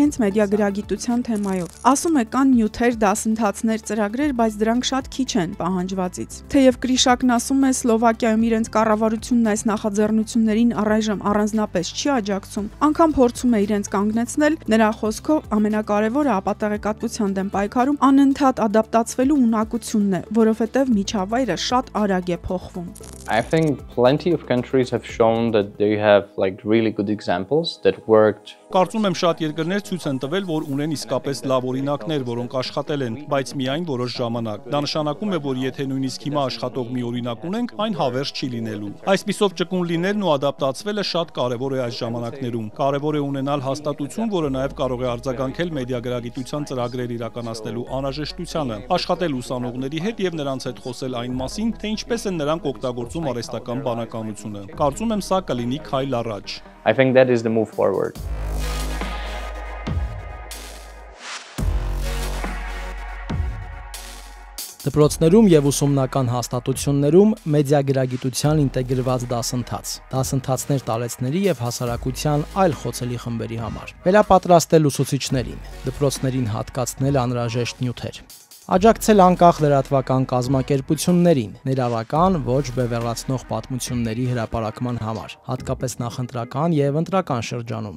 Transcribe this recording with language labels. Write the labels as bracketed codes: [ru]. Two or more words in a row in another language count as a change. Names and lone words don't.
[hy] հենց մեդիագրագիտության թեմայով։ Ասում է, կան նյութեր, դասընթացներ, ծրագրեր, բայց դրանք շատ քիչ են պահանջվածից։ Թեև Գրիշակն ասում է, Սլովակիայում իրենց կառավարությունն այս նախաձեռնություններին առայժմ առանձնապես չի աջակցում, անգամ փորձում է իրենց կանգնեցնել, նրա խոսքով ամենակարևորը ապատեղեկատվության դեմ պայքարում անընդհատ ադապտացվելու ունակությունն է, որովհետև միջավայրը շատ արագ է փոխվում։ [en] I think plenty of countries have shown that they have like really good examples that worked. [hy] Կարծում եմ շատ երկրներ ցույց են տվել, որ ունեն իսկապես լավ օրինակներ, որոնք աշխատել են, բայց միայն որոշ ժամանակ։ Դա նշանակում է, որ եթե նույնիսկ հիմա աշխատող մի օրինակ ունենք, այն հավերժ չի լինելու։ Այսպիսով ճկուն լինելն ու ադապտացվելը շատ կարևոր է այս ժամանակներում։ Կարևոր է ունենալ հաստատություն, որը նաև կարող է արձագանքել մեդիագրագիտության ծրագրեր իրականացնելու անհրաժեշտությանը, աշխատել ուսանողների հետ եւ նրանց հետ խոսել այն մասին, թե ինչպես են նրանք օգտագործում արհեստական բանականությունը։ Կարծում եմ սա կլինի քայլ առաջ։ [en] I think that is the move forward. [hy] Դպրոցներում եւ ուսումնական հաստատություններում մեդիագրագիտության ինտեգրված դասընթաց, դասընթացներ տարեցների եւ հասարակության այլ խոցելի խմբերի համար, վերապատրաստել ուսուցիչներին, դպրոցներին հատկացնել անհրաժեշտ նյութեր, աջակցել անկախ լրատվական կազմակերպություններին, ներառական ոչ բևեռացնող պատմությունների հրապարակման համար, հատկապես նախընտրական եւ ընտրական շրջանում,